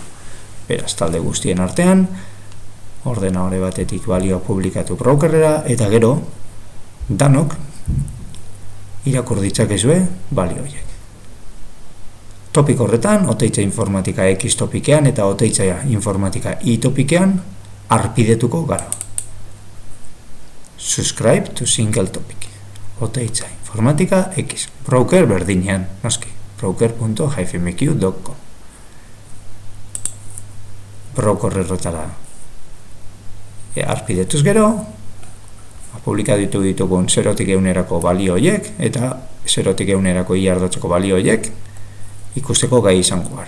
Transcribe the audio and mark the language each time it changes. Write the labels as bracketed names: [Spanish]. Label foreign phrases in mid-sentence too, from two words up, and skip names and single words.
[Basque] Beraz, talde guztien artean, ordenadore batetik balioa publikatu brokerrera, eta gero, danok irakur ditzakezue balio horiek. Topiko horretan, Teitza informatika X topikean eta Teitza informatika Y topikean arpidetuko gara. [English] Subscribe to single topic. [Basque] Teitza informatika X. Broker berdinean, noski. broker.hivemq.com Brokerretara arpidetuz gero, publikatu ditugun 0-tik 100erako balio horiek eta 0-tik 100erako y ardatzeko balio horiek ikusteko gai izango gara.